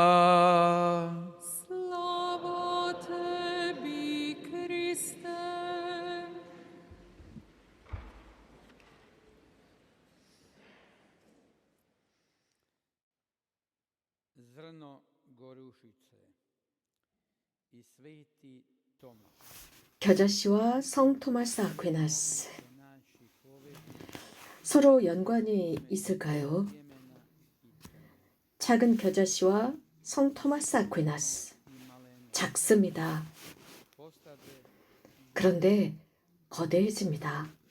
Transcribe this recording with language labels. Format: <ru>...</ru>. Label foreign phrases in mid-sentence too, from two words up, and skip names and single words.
<hr>Slava tebi, Kriste. Zrno gorušice i sveti Toma.</hr> <ko>겨자씨와 성 토마스 아퀴나스. 서로 연관이 있을까요? 작은 겨자씨와 성 토마스 아퀴나스. 작습니다. 그런데 거대해집니다.</ko>